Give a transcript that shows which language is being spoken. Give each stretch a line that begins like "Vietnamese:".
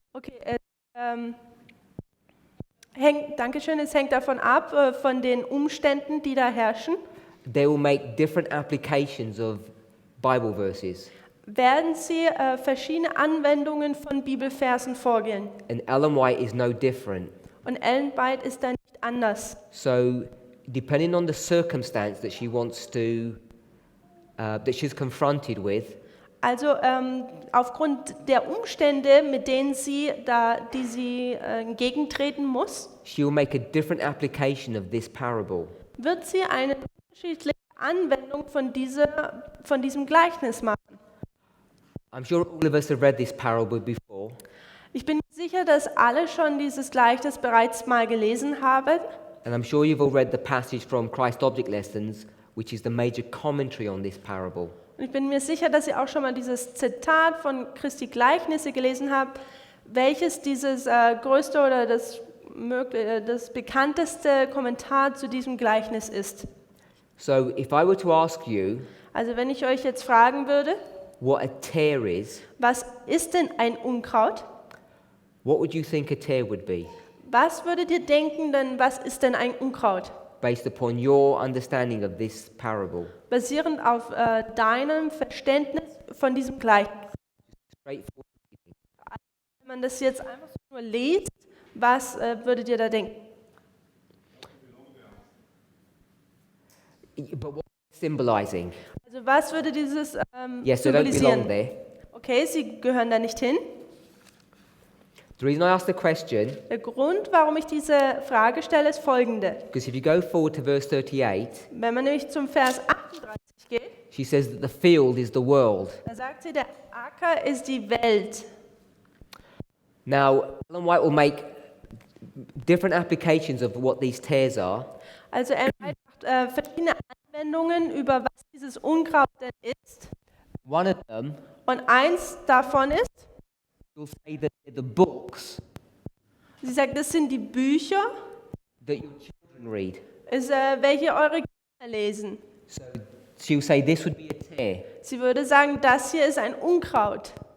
German: Okay, Dankeschön, es hängt davon ab, von den Umständen, die da herrschen,
English: they will make different applications of Bible verses.
German: werden sie verschiedene Anwendungen von Bibelversen vorgehen.
English: And Ellen White is no different.
German: Und Ellen White ist da nicht anders.
English: So, depending on the circumstance that she wants to, that she's confronted with,
German: Also aufgrund der Umstände, mit denen die sie entgegentreten muss,
English: she will make a different application of this parable.
German: wird sie eine unterschiedliche Anwendung von diesem Gleichnis machen.
English: I'm sure all of us have read this parable before,
German: Ich bin sicher, dass alle schon dieses Gleichnis bereits mal gelesen haben.
English: and I'm sure you've all read the passage from Christ Object Lessons, which is the major commentary on this parable.
German: Und ich bin mir sicher, dass ihr auch schon mal dieses Zitat von Christi Gleichnisse gelesen habt, welches dieses größte oder das bekannteste Kommentar zu diesem Gleichnis ist.
English: So, if I were to ask you
German: Also wenn ich euch jetzt fragen würde,
English: what a tear is,
German: was ist denn ein Unkraut?
English: what would you think a tear would be,
German: Was würdet ihr denken denn, was ist denn ein Unkraut?
English: based upon your understanding of this parable?
German: Basierend auf deinem Verständnis von diesem Gleichnis.
English: Straightforward.
German: Wenn man das jetzt einfach so nur liest, was würdet ihr da denken?
English: But what is symbolizing?
German: Also was würde dieses
English: Yes, they don't belong
German: symbolisieren?
English: there.
German: Okay, sie gehören da nicht hin.
English: The reason I asked the question,
German: Der Grund, warum ich diese Frage stelle, ist folgende.
English: because if you go forward to verse 38,
German: Wenn man nämlich zum Vers 38 geht,
English: she says that the field is the world.
German: da sagt sie, der Acker ist die Welt.
English: Now, Ellen White will make different applications of what these tares are,
German: Also er macht verschiedene Anwendungen über was dieses Unkraut denn ist.
English: one of them
German: Und eins davon ist,
English: will say that they're the books
German: sie sagt, das sind die Bücher,
English: that your children read.
German: ist, welche eure Kinder lesen.
English: So she'll say this would be a tear.
German: Sie würde sagen, das hier ist ein Unkraut.